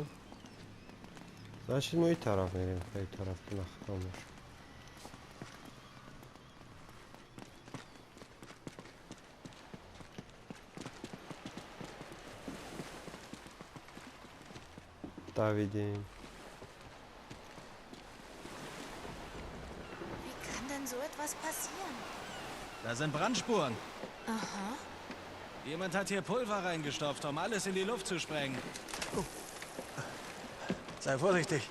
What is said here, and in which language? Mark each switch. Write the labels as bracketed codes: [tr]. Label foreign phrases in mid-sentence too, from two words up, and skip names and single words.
[tr] Ben şimdi o taraf vereyim. Kay tarafına kalmış. David'in. [de] Wie kann denn so etwas passieren? Da sind Brandspuren. Aha. Jemand hat hier Pulver reingestopft, um alles in die Luft zu sprengen. Sei vorsichtig.